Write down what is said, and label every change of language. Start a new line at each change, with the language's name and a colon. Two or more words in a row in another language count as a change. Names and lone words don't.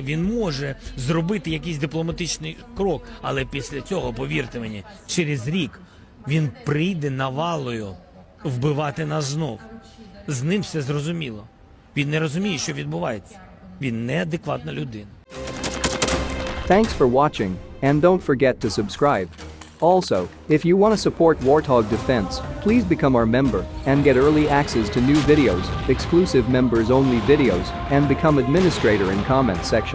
Ukrainian: Він може зробити якийсь дипломатичний крок, але після цього, повірте мені, через рік він прийде навалою вбивати нас знов. З ним все зрозуміло. Він не розуміє, що відбувається. Він неадекватна людина.
English: Thanks for watching, and don't forget to subscribe. Also, if you want to support Warthog Defense, please become our member and get early access to new videos, exclusive members-only videos, and become administrator in comment section.